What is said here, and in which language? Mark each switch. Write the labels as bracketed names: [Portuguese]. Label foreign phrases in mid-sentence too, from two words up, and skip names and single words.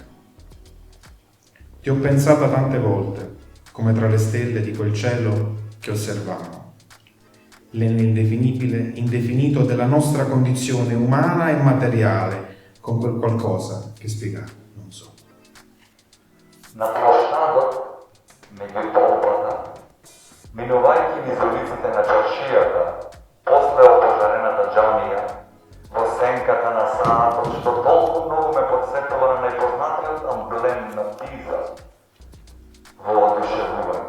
[Italian] Ti ho pensata tante volte, come tra le stelle di quel cielo che osservavo, nell'indefinibile, indefinito della nostra condizione umana e materiale, con quel qualcosa che spiegare non so. [Macedonian] На площадот, меѓу толпата, минувајќи низ улиците на чаршијата, после опожарената џамија, во сенката на саатот, што толку многу ме подсетува на непознатиот амблем на Пиза, во одушевување.